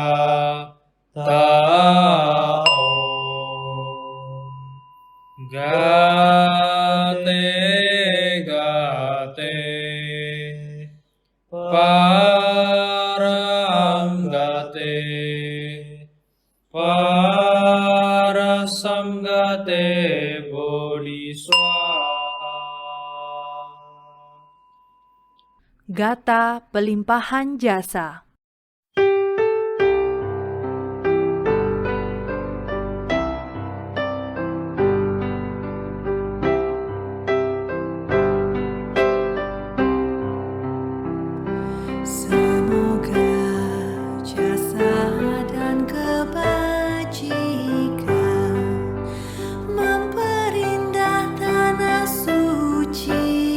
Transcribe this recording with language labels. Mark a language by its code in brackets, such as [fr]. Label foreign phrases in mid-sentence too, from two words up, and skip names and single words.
[sa] ta om gate gate param gate parasam gate bodhi swaha [id] Gata pelimpahan jasa. Semoga jasa dan kebajikan memperindah tanah suci.